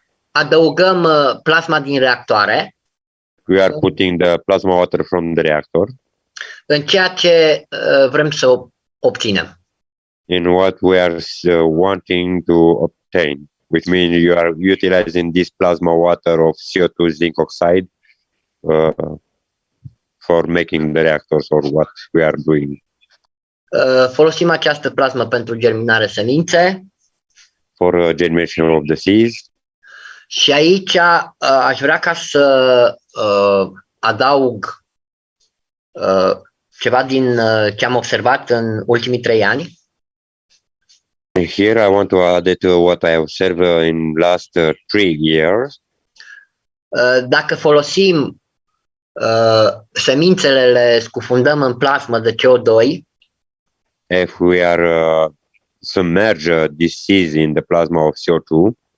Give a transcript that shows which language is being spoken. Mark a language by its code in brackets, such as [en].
[ro] Adăugăm plasma din reactoare [en] We are putting the plasma water from the reactor [ro] în ceea ce vrem să obținem. [en] in what we are wanting to obtain, which means you are utilizing this plasma water of CO2 zinc oxide for making the reactors or what we are doing. [ro] Folosim această plasmă pentru germinare semințe [en] For germination of the seeds. [ro] și aici aș vrea ca să adaug ceva din ce am observat în ultimii 3 ani. [en] And here I want to add to what I observed in last 3 years. [ro] Dacă folosim semințele, le scufundăm în plasmă de CO2, [en] If we are submerge these seeds in the plasma of CO2